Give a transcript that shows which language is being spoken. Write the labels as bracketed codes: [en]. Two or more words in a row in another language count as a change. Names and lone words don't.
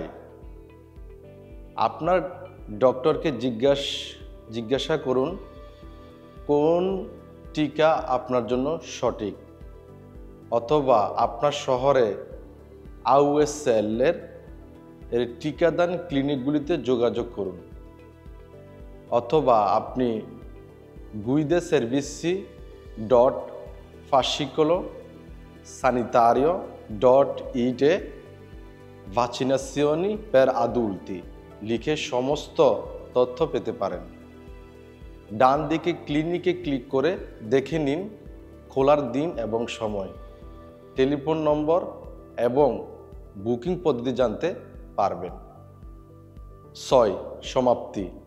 [bn] আপনার ডক্টরকে জিজ্ঞাসা করুন কোন টিকা আপনার জন্য সঠিক, অথবা আপনার শহরে আউএসএলের টিকাদান ক্লিনিকগুলিতে যোগাযোগ করুন, অথবা আপনি guideservizi.fascicolo.sanitario.it [it] vaccinazioni per adulti [bn] লিখে সমস্ত তথ্য পেতে পারেন। ডান দিকে ক্লিনিকে ক্লিক করে দেখে নিন খোলার দিন এবং সময়, টেলিফোন নম্বর এবং বুকিং পদ্ধতি জানতে পারবেন। ৬, সমাপ্তি।